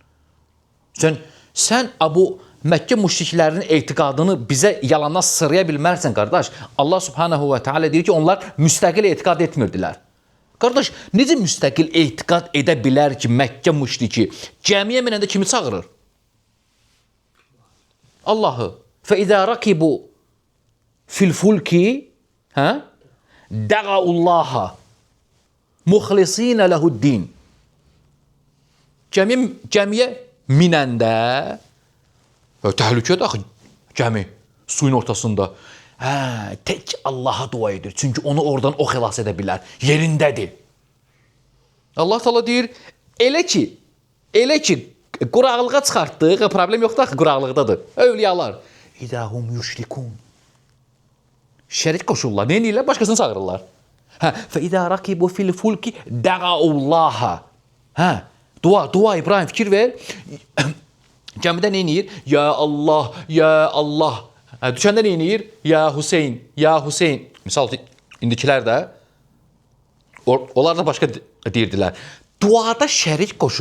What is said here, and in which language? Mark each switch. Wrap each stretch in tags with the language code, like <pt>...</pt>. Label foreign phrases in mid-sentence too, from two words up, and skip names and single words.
<az>Sən Məkkə müşriklərinin etiqadını bizə yalandan sıraya bilmərsən, qardaş. Allah</az> <ar>سبحانه وتعالى</ar> <az>deyir ki, onlar müstəqil etiqad etmirdilər. Qardaş, necə müstəqil etiqad edə bilər ki, Məkkə müşriki cəmiyə minəndə kimi çağırır? Allahı.</az> <ar>فَإِذَا رَكِبُوا فِي الْفُلْكِ دَعَوُا اللّٰهَ مُخْلِصِينَ لَهُ الدِّينَ.</ar> <az>Cəmiyə minəndə təhlükədir axı gəmi suyun ortasında. Tək Allaha dua edir. Çünki onu oradan o xilas edə bilər. Yerindədir. Allah Teala deyir, elə ki quraqlığa çıxartdıq, problem yoxdur axı quraqlıqdadır. Övliyalar.</az> <ar>إذا هم يشركون.</ar> <az>Şərik qoşurlar. Nə edirlər? Başqasını çağırırlar.</az> <ar>فَإِذَا رَكِبُوا فِي الْفُلْكِ دَعَوُا اللّٰهَ.</ar> <az>Dua İbrahim, fikir ver. Gəmidə nə edir?</az> <ar>يا الله، يا الله.</ar> <az>Düşəndə nə edir? Ya Hüseyin, ya Hüseyin. Misal indikilər də onlar da başqa deyirdilər. Duada şərik qoşur.</az>